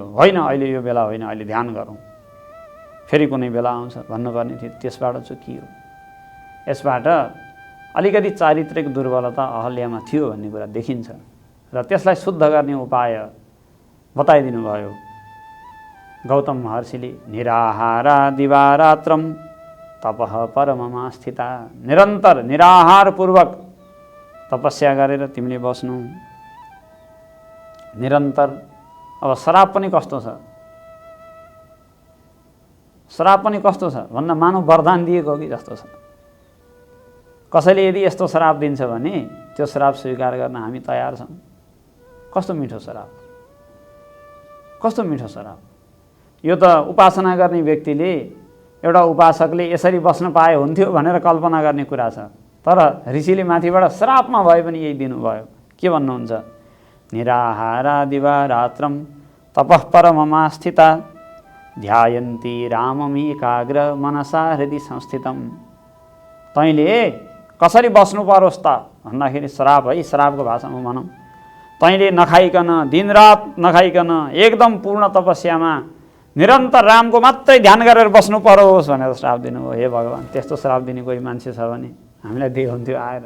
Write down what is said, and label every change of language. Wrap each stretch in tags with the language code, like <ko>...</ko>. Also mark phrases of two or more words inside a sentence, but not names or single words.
<ne>होइन, अहिले यो बेला होइन, अहिले ध्यान गरौँ, फेरि कुनै बेला आउँछ भन्नुपर्ने थियो, त्यसबाट चुकियो। यसबाट अलिकति चारित्रिक दुर्बलता अहल्यामा थियो भन्ने कुरा देखिन्छ र त्यसलाई शुद्ध गर्ने उपाय बताइदिनु भयो गौतम महर्षिले।</ne> <sa>निराहारा दिवारात्रम तपः परममा स्थिता।</sa> <ne>निरन्तर निराहारपूर्वक तपस्या गरेर तिमीले बस्नु। निरन्तर। अब श्राप पनि कस्तो छ, श्राप पनि कस्तो छ भन्दा मानव वरदान दिएको हो कि जस्तो छ। कसैले यदि यस्तो श्राप दिन्छ भने त्यो श्राप स्वीकार गर्न हामी तयार छौँ। कस्तो मिठो श्राप, कस्तो मिठो श्राप। यो त उपासना गर्ने व्यक्तिले, एउटा उपासकले यसरी बस्न पाए हुन्थ्यो भनेर कल्पना गर्ने कुरा छ। तर ऋषिले माथिबाट श्रापमा भए पनि यही दिनुभयो। के भन्नुहुन्छ?</ne> <sa>निराहारा दिवारात्रम तपः परममा स्थिता ध्यायन्ती राममीकाग्र मनसा हृदि संस्थितम।</sa> <ne>तैँले कसरी बस्नु परोस् त भन्दाखेरि श्राप है, श्रापको भाषामा भनौँ, तैँले नखाइकन, दिनरात नखाइकन एकदम पूर्ण तपस्यामा निरन्तर रामको मात्रै ध्यान गरेर बस्नु परोस् भनेर श्राप दिनुभयो। हे भगवान्, त्यस्तो श्राप दिने कोही मान्छे छ भने हामीलाई दिए हुन्थ्यो आएर।</ne>